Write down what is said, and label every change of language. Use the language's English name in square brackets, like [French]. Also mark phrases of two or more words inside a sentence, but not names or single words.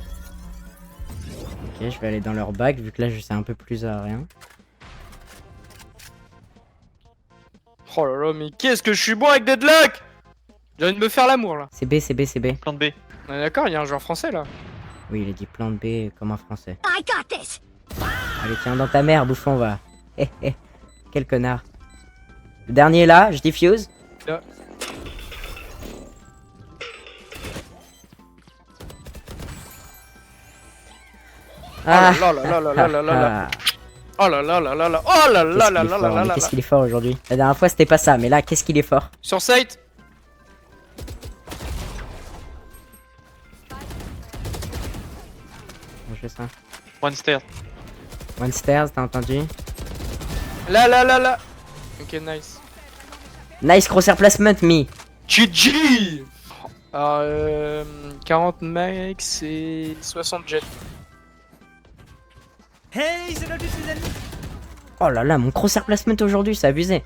[French] Ok, je vais aller dans leur bac, vu que là, je sais un peu plus à rien. Oh là là, mais qu'est-ce que je suis bon avec deadlock! J'ai envie de me faire l'amour là. C'est B, c'est B, c'est B. Plan B. On est d'accord, il y a un joueur français là. Oui, il a dit plan B comme un français. [English] I got this. [French] Allez, tiens, dans ta mère, bouffon, va. Hé, hé. Quel connard. Le dernier est là, je diffuse. Là. Ah, Oh là là là là là là là. ah. Oh là là là là là. Oh là là là là là là là. Qu'est-ce qu'il est fort aujourd'hui. La dernière fois, c'était pas ça, mais là, qu'est-ce qu'il est fort. Sur site. Bon, je fais ça. [English] One stair. One stairs, [French] t'as entendu? Là là là là. [English] Ok, nice. Nice crosshair placement, me. [French] GG. Alors, 40 max et 60 jet. Oh là là, mon [English] crosshair placement [French] aujourd'hui, c'est abusé.